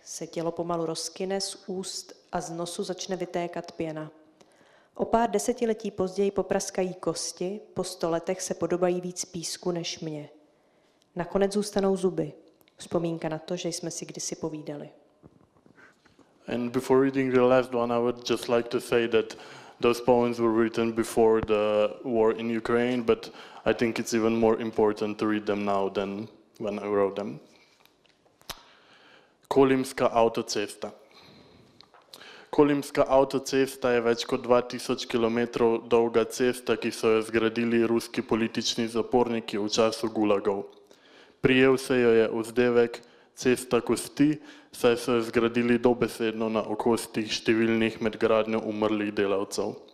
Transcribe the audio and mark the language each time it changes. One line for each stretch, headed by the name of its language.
Czech: Se tělo pomalu rozkyne, z úst a z nosu začne vytékat pěna. O pár desetiletí později popraskají kosti, po 100 letech se podobají víc písku než mě. Nakonec zůstanou zuby. Vzpomínka na to, že jsme si kdysi povídali.
English: And before reading the last one, I would just like to say that those poems were written before the war in Ukraine, but I think it's even more important to read them now than when I wrote them.
Slovenian: Kolimska autocesta. Kolimska autocesta je več kot 2000 km dolga cesta, ki so jo zgradili ruski politični zaporniki v času gulagov. Prijel se jo je vzdevek cesta kosti, saj so jo zgradili dobesedno na okostih številnih med gradnjo umrlih delavcev.